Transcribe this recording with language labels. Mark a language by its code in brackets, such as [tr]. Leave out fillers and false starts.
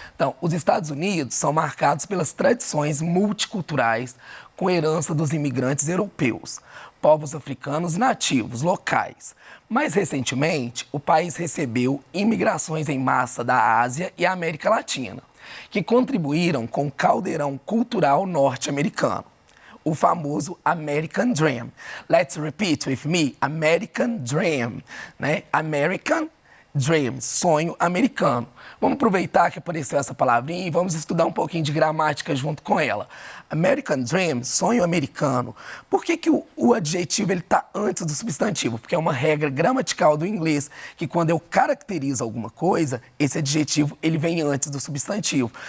[pt] Então, os Estados Unidos são marcados pelas tradições multiculturais com herança dos imigrantes europeus, povos africanos e nativos locais. Mais recentemente, o país recebeu imigrações em massa da Ásia e América Latina, que contribuíram com o caldeirão cultural norte-americano, o famoso American Dream. [en] Let's repeat with me, American Dream, [pt] né? American Dream, sonho americano. Vamos aproveitar que apareceu essa palavrinha e vamos estudar um pouquinho de gramática junto com ela. American Dream, sonho americano. Por que o adjetivo está antes do substantivo? Porque é uma regra gramatical do inglês, que quando eu caracterizo alguma coisa, esse adjetivo ele vem antes do substantivo.